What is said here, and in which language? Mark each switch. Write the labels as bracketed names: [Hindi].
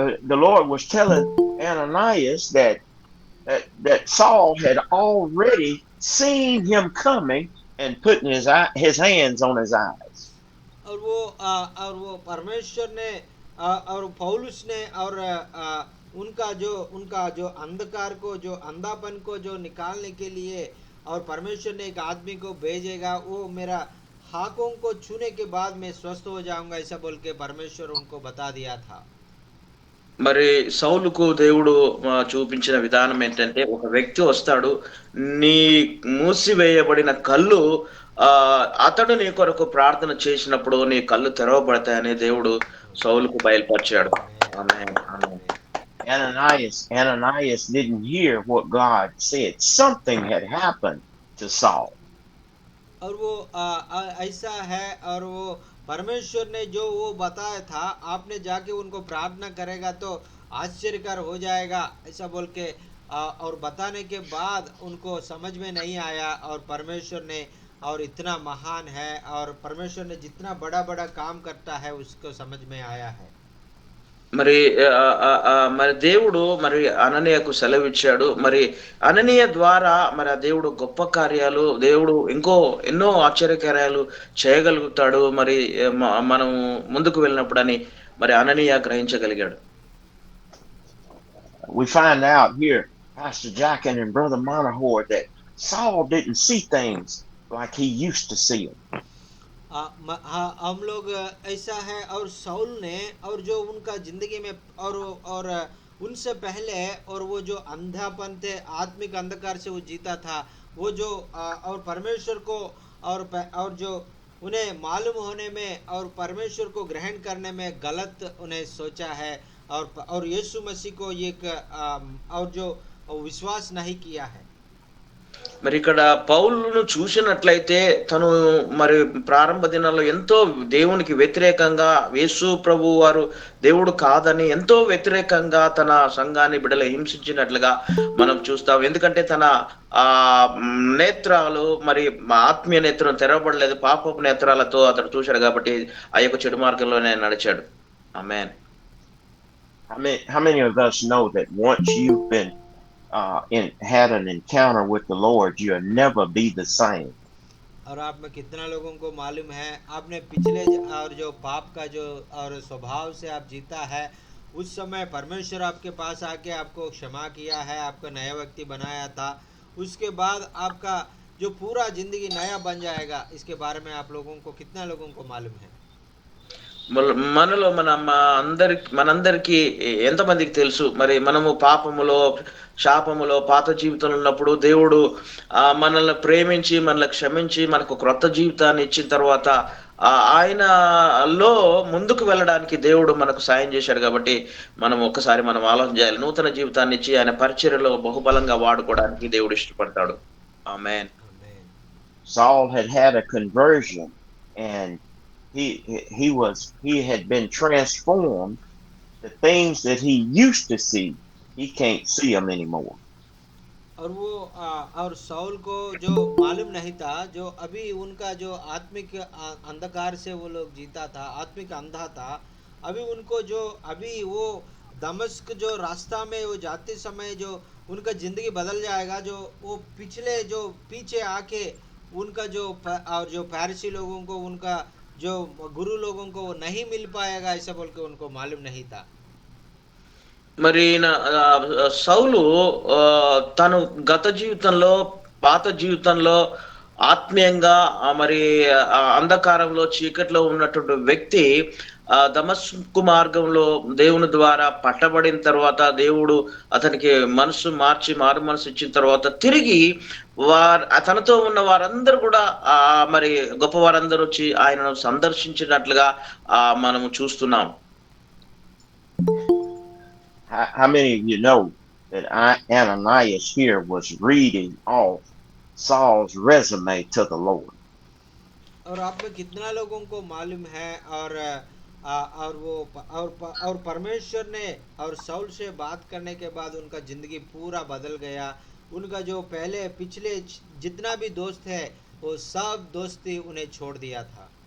[English] The Lord was telling Ananias that Saul had already seen him coming and putting his hands on his eyes. [Hindi] और वो परमेश्वर ने और पौलुस ने और उनका जो अंधकार को, जो अंधापन को जो निकालने के लिए, और परमेश्वर ने एक आदमी को भेजेगा, वो मेरा हाथों को छूने के बाद मैं स्वस्थ हो जाऊंगा ऐसा बोल के परमेश्वर उनको बता दिया था। [Telugu] మరి సౌలుకు దేవుడు చూపించిన విధానం ఏంటంటే, ఒక వ్యక్తి వస్తాడు, నీ మూసివేయబడిన కళ్ళు అతడు నీ కొరకు ప్రార్థన చేసినప్పుడు నీ కళ్ళు తెరవబడతాయని దేవుడు సౌలుకు బయలుపరిచాడు. ఆమేన్, ఆమేన్. [English] Ananias didn't hear what God said. Something had happened to Saul. [Hindi] और वो ऐसा है, और वो परमेश्वर ने जो वो बताया था, आपने जाके उनको प्रार्थना करेगा तो आश्चर्यकर हो जाएगा ऐसा बोल के और बताने के बाद उनको समझ में नहीं आया, और परमेश्वर ने और इतना महान है और परमेश्वर ने जितना बड़ा बड़ा काम करता है उसको समझ में आया है। [Telugu] మరి మరి దేవుడు మరి అననీయకు సెలవిచ్చాడు. మరి అననీయ ద్వారా మరి ఆ దేవుడు గొప్ప కార్యాలు, దేవుడు ఎన్నో ఆశ్చర్యకార్యాలు చేయగలుగుతాడు. మరి మనం ముందుకు వెళ్ళినప్పుడని మరి అననీయ గ్రహించగలిగాడు. [English] We find out here, Pastor Jackin and Brother Monahor, that Saul didn't see things like he used to see them. [Hindi] हाँ, हम लोग ऐसा है और साउल ने और जो उनका जिंदगी में और उनसे पहले और वो जो अंधापन थे आत्मिक अंधकार से वो जीता था वो जो और परमेश्वर को और जो उन्हें मालूम होने में और परमेश्वर को ग्रहण करने में गलत उन्हें सोचा है और यीशु मसीह को एक और जो विश्वास नहीं किया है। [Telugu] మరి ఇక్కడ పౌలును చూసినట్లయితే తను మరి ప్రారంభ దినాల్లో ఎంతో దేవునికి వ్యతిరేకంగా యేసు ప్రభు వారు దేవుడు కాదని ఎంతో వ్యతిరేకంగా తన సంఘాన్ని బిడ్డలు హింసించినట్లుగా మనం చూస్తాం. ఎందుకంటే తన ఆ నేత్రాలు మరి ఆత్మీయ నేత్రం తెరవబడలేదు, పాపపు నేత్రాలతో అతడు చూశాడు కాబట్టి ఆ యొక్క చెడు మార్గంలోనే నడిచాడు. ఆమేన్. [English] How many of us know that once you've been had an encounter with the Lord, you'll never be the same? [Hindi] और आप में कितना लोगों को मालूम है आपने पिछले और जो पाप का जो और स्वभाव से आप जीता है उस समय परमेश्वर आपके पास आके आपको क्षमा किया है, आपको नया व्यक्ति बनाया था, उसके बाद आपका जो पूरा जिंदगी नया बन जाएगा। इसके बारे में आप लोगों को कितना लोगों को मालूम है? [Telugu] మనలో మనందరికి ఎంతమందికి తెలుసు మరి మనము పాపములో శాపములో పాత జీవితంలో ఉన్నప్పుడు దేవుడు మనల్ని ప్రేమించి మనల్ని క్షమించి మనకు క్రొత్త జీవితాన్ని ఇచ్చిన తర్వాత ఆయనలో ముందుకు వెళ్ళడానికి దేవుడు మనకు సాయం చేశాడు. కాబట్టి మనం ఒక్కసారి మనం ఆలోచన చేయాలి. నూతన జీవితాన్ని ఇచ్చి ఆయన పరిచర్యలో బహుబలంగా వాడుకోవడానికి దేవుడు ఇష్టపడతాడు. ఆమేన్. [English] Saul had a conversion and he had been transformed. The things that he used to see, he can't see them anymore. [Hindi] और वो और साउल को जो मालूम नहीं था जो अभी उनका जो आत्मिक अंधकार से वो लोग जीता था, आत्मिक अंधा था, अभी उनको जो अभी वो दमस्क जो रास्ता में वो जाते समय जो उनका जिंदगी बदल जाएगा, जो वो पिछले जो पीछे आके उनका जो और जो फारसी लोगों को उनका जो गुरु लोगों को वो नहीं मिल पाएगा ऐसा बोल के उनको मालूम नहीं था। [Telugu] మరి సౌలు తను గత జీవితంలో పాత జీవితంలో ఆత్మీయంగా మరి అంధకారంలో చీకట్లో ఉన్నటువంటి వ్యక్తి దమస్కు మార్గంలో దేవుని ద్వారా పట్టబడిన తర్వాత దేవుడు అతనికి మనసు మార్చి మారు మనసు ఇచ్చిన తర్వాత తిరిగి తనతో ఉన్న వారందరూ కూడా మరి గొప్ప వారందరూ వచ్చి ఆయనను సందర్శించినట్లుగా మనము చూస్తున్నాం. [English] How many of you know that Ananias here was reading off Saul's resume to the Lord? [Hindi] और आप में कितना लोगों को मालूम है और वो और परमेश्वर ने और साउल से बात करने के बाद उनका जिंदगी पूरा बदल गया। उनका जो पहले पिछले जितना भी दोस्त है वो सब दोस्ती उन्हें छोड़ दिया था।